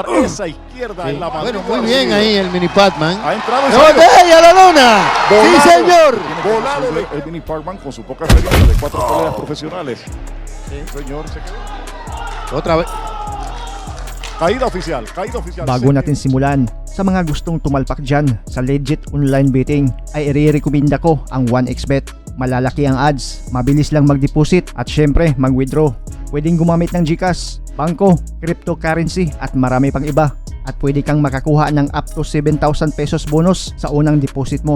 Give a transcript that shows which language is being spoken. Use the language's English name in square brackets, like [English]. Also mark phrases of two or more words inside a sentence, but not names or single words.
[Spanish] Esa izquierda en la Bueno, muy bien ahí el mini Pac-Man. Ha entrado en ¡A la lona! Volado. ¡Sí, señor! Volado el mini Pac-Man con su poca experiencia de 4 peleas profesionales. Sí, señor, se quedó. Otra vez. Caída oficial, caída oficial. [Filipino] Bago natin simulan, sa mga gustong tumalpak dyan sa [English] legit online betting, [Filipino] ay i-recommenda ko ang 1xBet. Malalaki ang odds, mabilis lang mag-deposit at syempre mag-withdraw. Pwedeng gumamit ng GCash, bangko, cryptocurrency at marami pang iba. At pwede kang makakuha ng [English] up to [Filipino] 7,000 pesos bonus sa unang deposit mo.